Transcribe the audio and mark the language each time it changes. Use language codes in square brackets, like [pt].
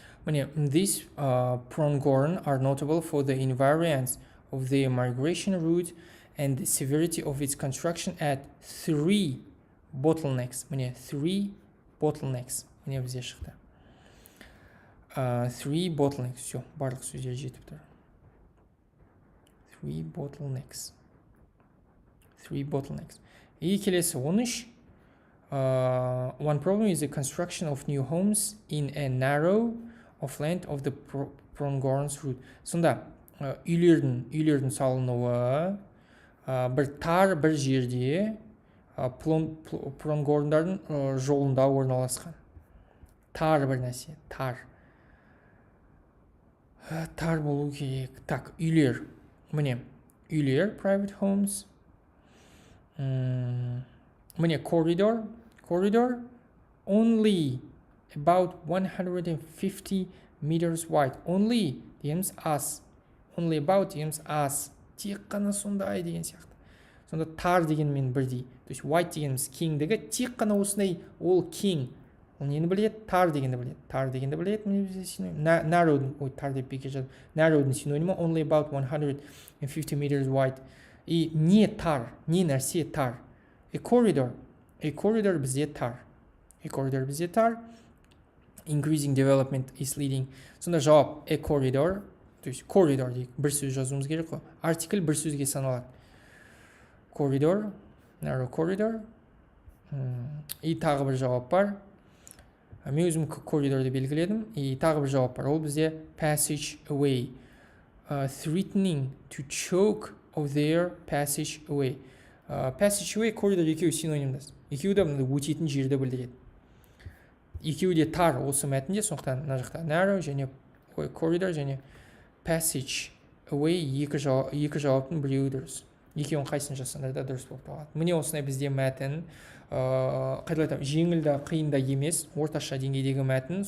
[en] Міне, these pronghorn are notable for the invariance of their migration route and the severity of its construction at 3 bottlenecks. Міне, 3 bottlenecks. [kk] Міне бізде шықты. 3 bottlenecks. Все, барлық сөздер жетіп тұр. [en] 3 bottlenecks. [kk] И келесі 13. [en] One problem is the construction of new homes in a narrow of land of the pronghorns route. [kk] Сонда үйлердің салынуы бір жерде пронghorндардың жолында орналасқан. Тар бір нәрсе, тар болу керек. Так, үйлер. Міне, үйлер, [en] private homes. [kk] Міне, [en] corridor, only about 150 meters wide. Only [kk] дегеніміз аз. [en] Only about [kk] дегеніміз аз. Тек қана сондай деген сияқты. Сонда тар дегенмен бірдей. [ru] То есть [kk] wide дегеніміз кеңдігі, тек қана осындай ол кең. ол нені біледі? Тар дегенді біледі. Тар дегенді біледі. Narrow, ой, тар деп бекер жаздым. Narrowдың синонимі [en] only about 150 meters wide. [kk] И не тар, не нәрсе тар. [en] A corridor. A corridor [kk] бізде тар. [en] A corridor [kk] бізде тар. [en] Increasing development is leading. [kk] Сонда жауап [en] a corridor. [ru] То есть [kk] corridor дейік. Бір сөз жазуымыз керек қой. Артикль бір сөзге саналады. [en] Corridor. Narrow corridor. [kk] И тағы бір жауап бар. Мен өзім коридорды белгіледім. И тағы бір жауап бар. Ол бізде [en] passage away. Threatening to choke of their passage away. Passage away, [kk] коридор екеуі синонимдас. Екеуі де өтетін жерді білдіреді. Екеуі де тар осы мәтінде, сондықтан мына жақта narrow және коридор және [en] passage away [kk] екі жауаптың біреуі дұрыс. Екеуін қайсысын жазсаңдар да дұрыс болып табылады. Міне осындай бізде мәтін қайталайтам, жеңіл да қиын да емес, орташа деңгейдегі мәтін.